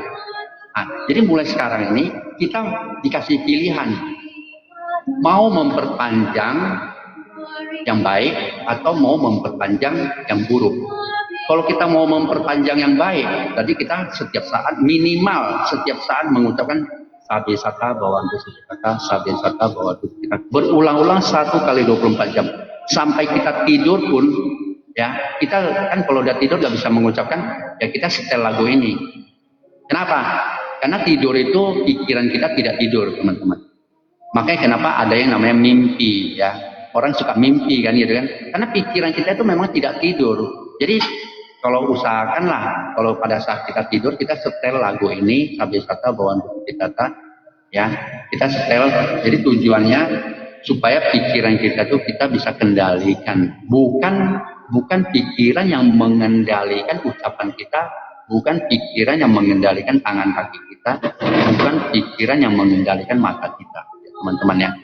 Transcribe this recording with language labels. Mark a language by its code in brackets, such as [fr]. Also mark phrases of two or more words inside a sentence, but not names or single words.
[id] Nah, jadi mulai sekarang ini kita dikasih pilihan, mau memperpanjang yang baik atau mau memperpanjang yang buruk. Kalau kita mau memperpanjang yang baik, tadi kita setiap saat, minimal setiap saat mengucapkan [pi] sabe sata bawantu sujata, sabe sata bawantu sujata, [id] berulang-ulang 1 kali 24 jam. Sampai kita tidur pun, ya kita kan kalau udah tidur nggak bisa mengucapkan, ya kita setel lagu ini. Kenapa? Karena tidur itu pikiran kita tidak tidur, teman-teman. Makanya kenapa ada yang namanya mimpi, ya. Orang suka mimpi kan gitu kan. Karena pikiran kita itu memang tidak tidur. Jadi kalau usahakanlah, kalau pada saat kita tidur, kita setel lagu ini, [pi] sabe sata bawantu sujata, [id] ya. Kita setel, jadi tujuannya supaya pikiran kita tuh kita bisa kendalikan. Bukan bukan pikiran yang mengendalikan ucapan kita, bukan pikiran yang mengendalikan tangan kaki kita, bukan pikiran yang mengendalikan mata kita, teman-teman ya.